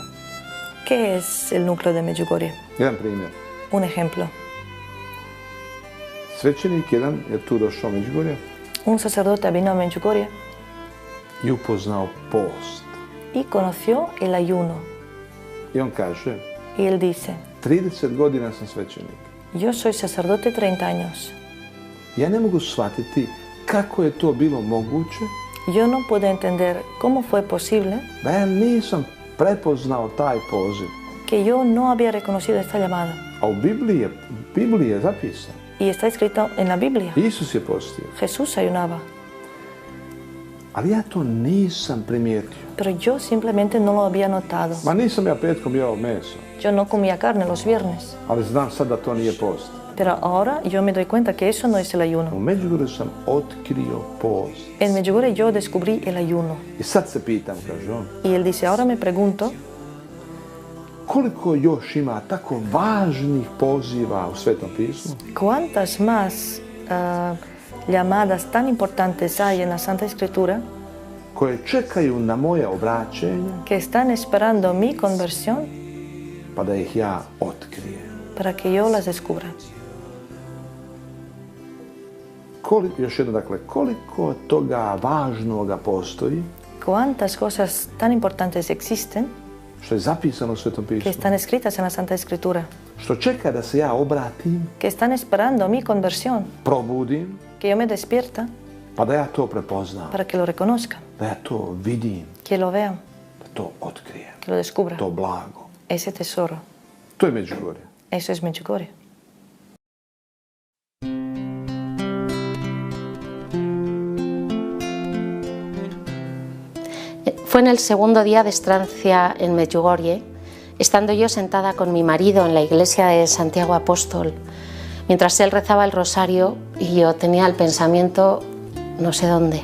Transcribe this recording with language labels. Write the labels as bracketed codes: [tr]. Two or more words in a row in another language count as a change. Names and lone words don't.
[es] ¿Qué es el núcleo de Medjugorje? [hr] Jedan primjer. [es] Un ejemplo. [hr] Svećenik jedan je tu došao u Medjugorje [es] Un sacerdote vino a Medjugorje [hr] i upoznao post. [es] y conoció el ayuno. [hr] I on kaže, [es] Y él dice, [hr] 30 godina sam svećenik. [es] yo soy sacerdote 30 años. [hr] Ja ne mogu shvatiti kako je to bilo moguće [es] Yo no puedo entender cómo fue posible [hr] da ja nisam prepoznao taj poziv. [es] que yo no había reconocido esta llamada. [hr] A u Bibliji je zapisano. [es] Y está escrito en la Biblia. [hr] Isus je postio. [es] Jesús ayunaba, [hr] Ali ja to nisam primijetio. [es] pero yo simplemente no lo había notado. [hr] Ma nisam ja petkom jeo meso, [es] Yo no comía carne los viernes, [hr] ali znam sad da to nije post. [es] pero ahora yo me doy cuenta que eso no es el [hr] U [es] ayuno. [hr] Medjugorju sam otkrio post. [es] En Medjugorje yo descubrí el ayuno. [hr] I sad se pitam, kaže on, [es] Y él dice, ahora me pregunto, [hr] koliko još ima tako važnih poziva u Svetom pismu, [es] ¿cuántas más llamadas tan importantes hay en la Santa Escritura [hr] koje čekaju na moje obraćenje, [es] que están esperando mi conversión [hr] pa da ih ja otkrijem? [es] para que yo las descubra? [hr] Još jedno, dakle, koliko toga važnoga postoji, [es] ¿Cuántas cosas tan importantes existen [hr] što je zapisano u Svetom [es] que [hr] pismu, [es] están escritas en la Santa Escritura, [hr] što čeka da se ja obratim, [es] que están esperando mi conversión, [hr] probudim, [es] que yo me despierta [hr] pa da ja to prepoznam, [es] para que lo reconozca, [hr] da ja to vidim, [es] que lo vea, [hr] da to otkrijem, [es] que lo descubra? [hr] to blago. [es] Ese tesoro, [hr] To je Medjugorje. [es] eso es Medjugorje. Fue en el segundo día de estancia en Medjugorje, estando yo sentada con mi marido en la iglesia de Santiago Apóstol, mientras él rezaba el rosario y yo tenía el pensamiento no sé dónde.